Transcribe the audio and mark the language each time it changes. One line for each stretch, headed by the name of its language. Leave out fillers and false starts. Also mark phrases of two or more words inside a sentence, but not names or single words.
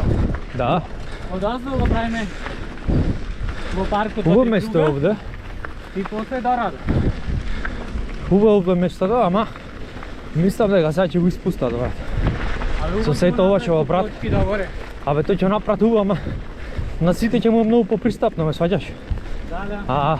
Macedonian: Da. Одаздо га правиме в парку. Хубаво место ovdje. И после до рада. Хубаво место, да, ама мислам дека сега ќе го испустат, брат. Со сето ова ќе го брат. Абе тој ќе направи хубаво, ама на сите ќе му е многу попристапно, ме сваќаш? Da.